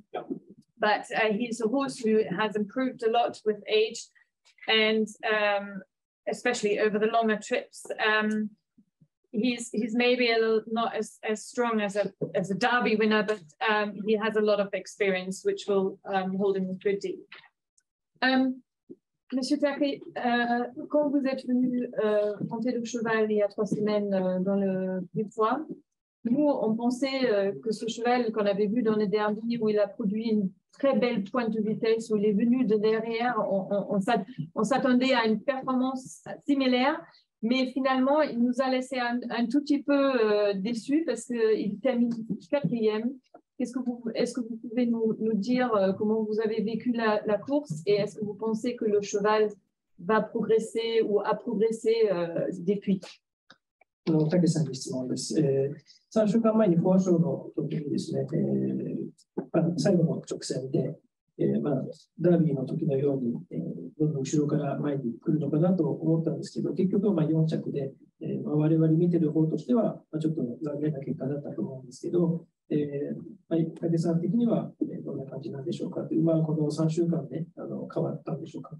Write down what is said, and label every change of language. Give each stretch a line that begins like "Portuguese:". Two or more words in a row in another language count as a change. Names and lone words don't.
English: But he's a horse who has improved a lot with age, and especially over the longer trips. He's maybe a little not as strong as a Derby winner, but he has a lot of experience, which will hold him good deal.
French: Monsieur Take, quand vous êtes venu monter le cheval il y a 3 semaines dans le Vipois, nous on pensait que ce cheval qu'on avait vu dans le derby où il a produit une très belle pointe de vitesse, où il est venu de derrière, on s'attendait à une performance similaire, mais finalement il nous a laissé un tout petit peu déçus parce qu'il termine 4e. Est-ce que vous pouvez nous dire comment vous avez vécu la course, et est-ce que vous pensez que le cheval va progresser ou a progressé depuis?
Japanese: 竹さんに質問です。3週間前にフォアショーの時にですね、最後の直線で、ダービーの時のように、どんどん後ろから前に来るのかなと思ったんですけど、結局4着で、我々見てる方としては、ちょっと残念な結果だったと思うんですけど、竹さん的にはどんな感じなんでしょうかという、この3週間で変わったんでしょうか。